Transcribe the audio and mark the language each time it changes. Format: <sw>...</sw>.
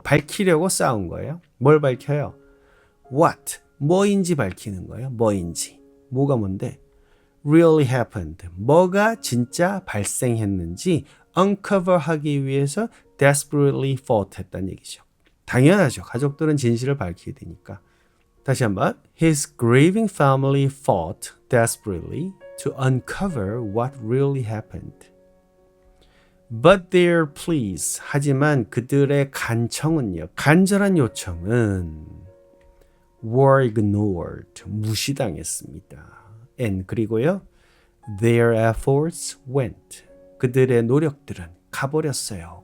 <ko>밝히려고 싸운 거예요. 뭘 밝혀요? What, 뭐인지 밝히는 거예요. 뭐인지. 뭐가 뭔데?</ko> <en>Really happened.</en> <ko>뭐가 진짜 발생했는지 uncover 하기 위해서</ko> <en>desperately fought</en> <ko>했다는 얘기죠. 당연하죠. 가족들은 진실을 밝히게 되니까. 다시 한번.</ko> <en>His grieving family fought desperately to uncover what really happened. But their pleas.</en> <ko>하지만 그들의 간청은요. 간절한 요청은</ko> <en>were ignored.</en> <ko>무시당했습니다.</ko> <en>And</en> <ko>그리고요.</ko> <en>Their efforts went.</en> <ko>그들의 노력들은 가버렸어요.</ko>